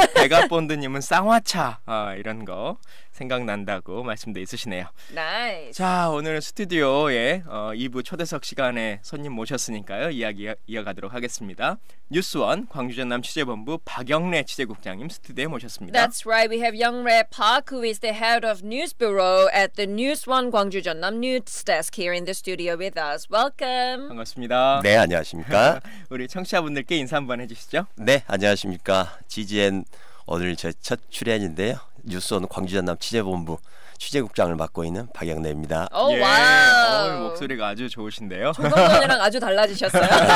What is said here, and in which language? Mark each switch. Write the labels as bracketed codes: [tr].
[ko] 백아본드님은 쌍화차 이런 거 생각난다고 말씀도 있으시네요. [en] 나이스. [ko] 자, 오늘 스튜디오에 2부 초대석 시간에 손님 모셨으니까요. 이야기 이어가도록 하겠습니다. 뉴스원 광주전남 취재본부 박영래 취재국장님 스튜디오에 모셨습니다. [en] That's right. We have Young-rae Park, who is the head of news bureau at the NewsOne 광주 전남 news desk here in the studio with us. Welcome. [ko] 반갑습니다. 네, 안녕하십니까. 우리 청취자분들께 인사 한번 해주시죠. 네, 안녕하십니까. GGN 오늘 제 첫 출연인데요. 뉴스원 광주 전남 취재본부 취재국장을 맡고 있는 박영래입니다. 예. 와우. 목소리가 아주 좋으신데요. 조금 전이랑 아주 달라지셨어요.